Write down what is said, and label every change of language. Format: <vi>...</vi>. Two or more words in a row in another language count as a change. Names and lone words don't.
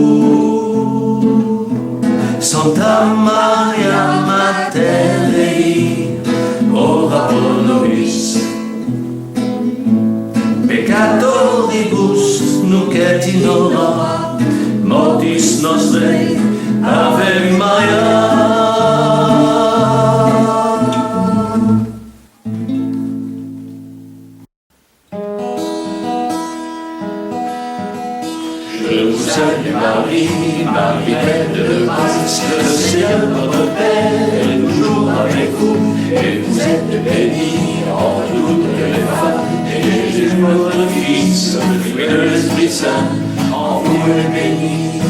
<la>Santa Maria, Mater Dei, ora pro nobis peccatoribus nunc et in hora mortis nostrae. Ave Maria.</la> <fr>Je vous salue Marie, Marie pleine de grâce, le Seigneur notre Père est toujours avec vous, et vous êtes bénie entre toutes les femmes, et Jésus votre Fils, le fruit de l'Esprit Saint, en vous est béni.</fr>